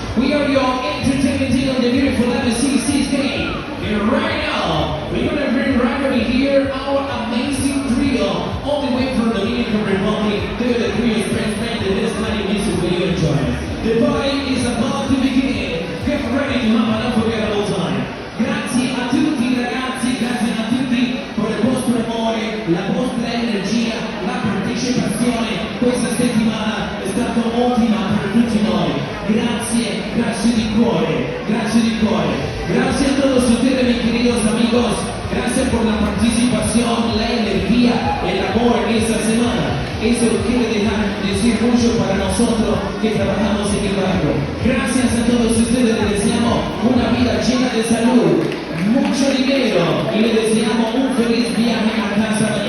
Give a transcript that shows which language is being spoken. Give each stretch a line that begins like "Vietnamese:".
English: We are your entertainment team on the beautiful MSCC stage. And right now, we're gonna bring right over here our amazing trio, all the way from the Dominican Republic. They're the trio friends band, and this kind of music for you enjoy. The party is about to begin. Get ready to have an unforgettable time.
Italian: Grazie a tutti ragazzi, grazie a tutti per il vostro amore, la vostra energia, la partecipazione. Questa settimana è stata ottima per tutti noi. Grazie, grazie di cuore, grazie di cuore.
Spanish: Gracias a todos ustedes, mis queridos amigos. Gracias por la participación, la energía, el amor en esta semana. Eso quiere decir mucho para nosotros que trabajamos en el barrio. Gracias a todos ustedes, les deseamos una vida llena de salud, mucho dinero y les deseamos un feliz viaje a casa.